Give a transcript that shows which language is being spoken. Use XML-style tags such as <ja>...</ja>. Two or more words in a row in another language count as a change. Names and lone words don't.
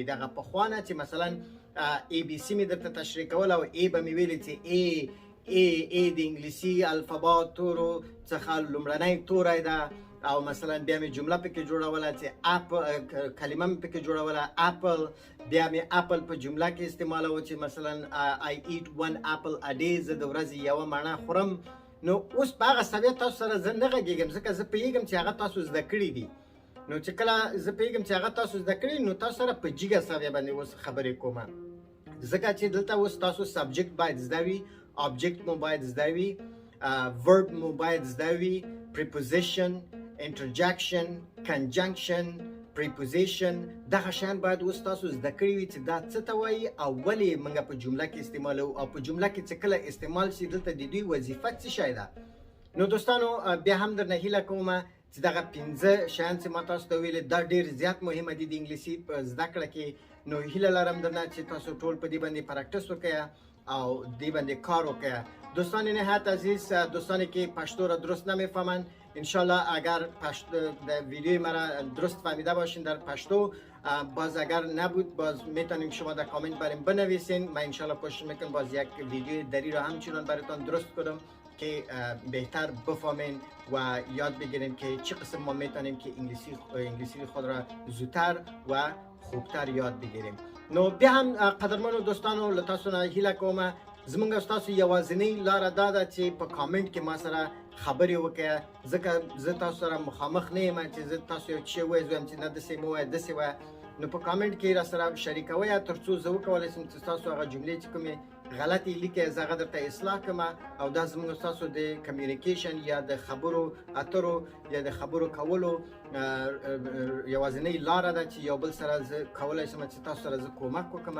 <ps>دغه پخوانه چې مثلا ABC مې درته تشریح کول او A به مې ویلې چې A د انګلیسي الفبا تورو څخه لومړنی توری ده، او مثلا بیا مې جمله پکې جوړوله چې کلمه مې پکې جوړوله اپل، بیا مې اپل په جمله کې استعمالوه چې مثلا</ps> <en>I eat 1 apple a day،</en> <ps>زه د ورځې یوه مڼه خورم. نو اوس په هغه سویه تاسو سره زه نه غږېږم، ځکه زه پوهېږم چې هغه تاسو زده کړي دي. نو چې کله زه پوهېږم چې هغه تاسو زده کړي، نو تاسو سره په جګه سویه باندې اوس خبرې کوم، ځکه چې دلته اوس تاسو سبجیکټ باید زده وي، آبجیکټ مو باید زده وي، ورب مو باید زده وي،</ps> <en>پریپوزیشن، interjection, conjunction, preposition،</en> <ps>دغه شیان باید اوس تاسو زده کړي وي چې دا څه ته وایي او ولې موږ په جمله کې استعمالوو، او په جمله کې چې کله استعمال شي دلته د دوی وظیفه څه شی ده. نو دوستانو بیا هم درنه هیله کوم چې دغه 15 شیان چې ما تاسو ته ویلې دا ډېر زیات مهمه دي د انګلیسي په زده کړه کې. نو هیله لرم درنه چې تاسو ټول په دې باندې پریکټس وکړئ او دی باندې کار وکړه.</ps> <fa>دوستان نهایت عزیز، دوستانی که پشتو را درست نمیفهمند انشالله اگر د ویدیوی مرا درست فهمیده باشین در پشتو، باز اگر نبود باز میتونیم شما در کامنت بریم بنویسین. من انشالله کوشش میکنم باز یک ویدیوی دری را همچنان براتون درست کنم که بهتر بفهمین و یاد بگیریم که چه قسم ما میتونیم که انگلیسی خود را زودتر و خوبتر یاد بگیریم.</fa> <ps>نو بیا هم قدرمنو دوستانو له تاسو نه هیله کوم زمونږ ستاسو یوازینۍ لاره دا ده چې په کامنټ کې ما سره خبرې وکړه، ځکه زه تاسو سره مخامخ نه یم چې زه تاسو یو څه ووایم چې نه داسې مه وایه داسې وایه. نو په کامنټ کې را سره شریکوئ تر څو زه وکولی شم چې تاسو هغه جملې چې کومې غلطې لیکئ زه هغه درته اصلاح کړم، او دا زموږ ستاسو د کمیونیکیشن یا د خبرو اترو یا د خبرو کولو یوازینۍ لاره ده چې یو بل سره زه کولی شم چې تاسو سره زه کومک وکړم.</ps>